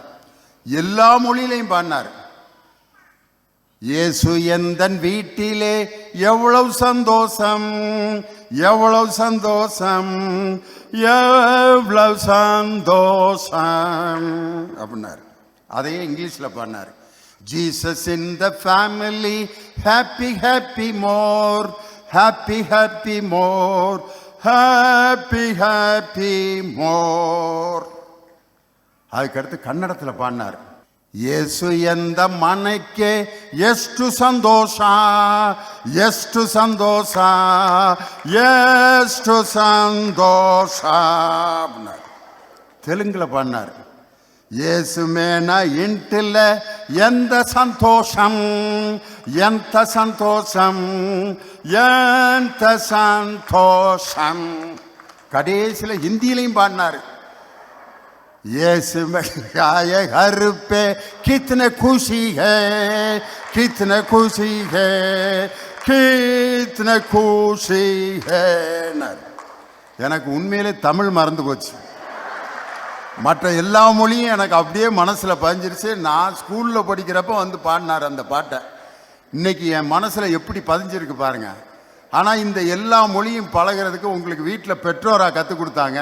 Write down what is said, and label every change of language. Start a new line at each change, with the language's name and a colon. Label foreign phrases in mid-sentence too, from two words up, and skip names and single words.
Tamil: எல்லா மொழியிலையும் பாடினார். இயேசு எந்தன் வீட்டிலே எவ்வளவு சந்தோஷம், எவ்வளவு சந்தோஷம், எவ்வளவு சந்தோஷம் அப்படின்னாரு. அதையே இங்கிலீஷில் பாடினார்.
English: Jesus in the family, happy, happy more, happy, happy more, happy, happy more.
Tamil: அதுக்கடுத்து கன்னடத்தில் பாடினார்.
Kannada: ಯೇಸು ಎಂದ ಮನಕ್ಕೆ ಎಷ್ಟು ಸಂತೋಷ, ಎಷ್ಟು ಸಂತೋಷ, ಎಷ್ಟು ಸಂತೋಷ.
Tamil: தெலுங்குல பாடினார்.
Telugu: యేసు మేన ఇంట్లో ఎంత సంతోషం, ఎంత సంతోషం, ఎంత సంతోషం.
Tamil: கடைசியில் ஹிந்தியிலையும் பாடினார்.
Hindi: यीशु आए घर पे कितने खुशी है, कितने खुशी है, कितने खुशी है.
Tamil: எனக்கு உண்மையிலே தமிழ் மறந்து போச்சு. மற்ற எல்லா மொழியும் எனக்கு அப்படியே மனசில் பதிஞ்சிருச்சு. நான் ஸ்கூலில் படிக்கிறப்ப வந்து பாடினார் அந்த பாட்டை. இன்னைக்கு என் மனசில் எப்படி பதிஞ்சிருக்கு பாருங்க. ஆனால் இந்த எல்லா மொழியும் பழகிறதுக்கு உங்களுக்கு வீட்டில் பெற்றோராக கற்றுக் கொடுத்தாங்க.